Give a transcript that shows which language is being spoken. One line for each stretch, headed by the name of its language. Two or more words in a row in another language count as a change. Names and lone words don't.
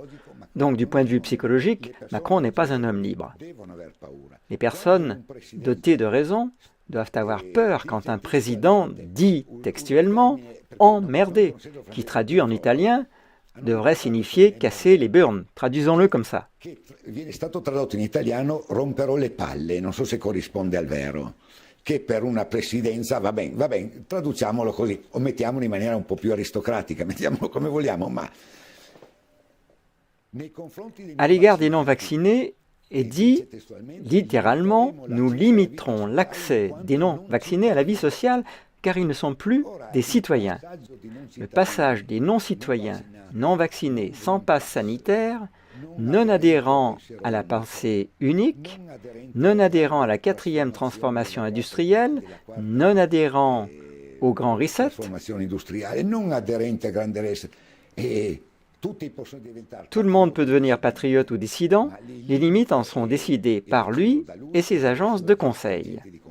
French: Donc, du point de vue psychologique, Macron n'est pas un homme libre. Les personnes dotées de raison doivent avoir peur quand un président dit textuellement « emmerder », qui traduit en italien devrait signifier « casser les burnes ». Traduisons-le comme ça.
Italian: Viene stato tradotto in italiano romperò le palle, non so se corrisponde al vero, che per una presidenza va bene, traduciamolo così, o mettiamolo in maniera un po' più aristocratica, mettiamolo come vogliamo, ma...
French: À l'égard des non-vaccinés, est dit littéralement « nous limiterons l'accès des non-vaccinés à la vie sociale car ils ne sont plus des citoyens ». Le passage des non-citoyens, non-vaccinés, sans passe sanitaire, non adhérents à la pensée unique, non adhérents à la 4e transformation industrielle, non adhérents au grand reset, tout le monde peut devenir patriote ou dissident, les limites en seront décidées par lui et ses agences de conseil.